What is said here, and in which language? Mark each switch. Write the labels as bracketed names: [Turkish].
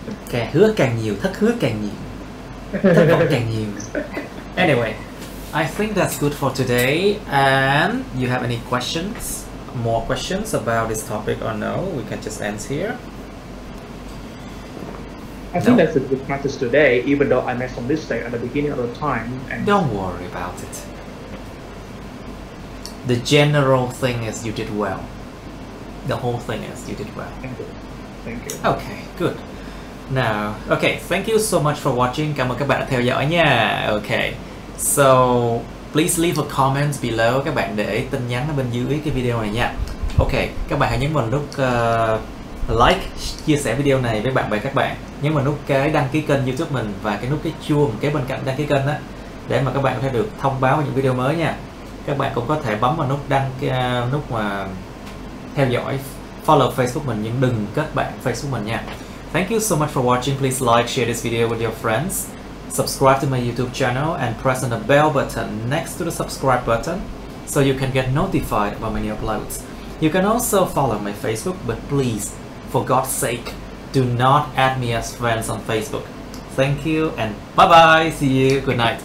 [Vietnamese] Càng hứa càng nhiều, thất hứa càng nhiều, thất vọng càng nhiều. [English] Anyway, I think that's good for today. And you have any questions? More questions about this topic or no? We can just end here. I think that's a good practice today, even though I made some mistake at the beginning of the time. And don't worry about it. The general thing is you did well. The whole thing is you did well. Thank you. Thank you. Okay, good. Now, okay, thank you so much for watching. [Vietnamese] Cảm ơn các bạn đã theo dõi nha. [English] Okay, so please leave a comment below. [Vietnamese] Các bạn để tin nhắn ở bên dưới cái video này nha. Okay, các bạn hãy nhấn vào nút like, chia sẻ video này với bạn bè các bạn. Nhấn vào nút cái đăng ký kênh YouTube mình và cái nút cái chuông kế bên cạnh đăng ký kênh đó để mà các bạn có thể được thông báo những video mới nha. Các bạn cũng có thể bấm vào nút nút mà theo dõi, follow Facebook mình nhưng đừng kết bạn Facebook mình nha. [English] Thank you so much for watching. Please like, share this video with your friends. Subscribe to my YouTube channel and press on the bell button next to the subscribe button so you can get notified about my new uploads. You can also follow my Facebook, but please, for God's sake, do not add me as friends on Facebook. Thank you and bye bye. See you. Good night.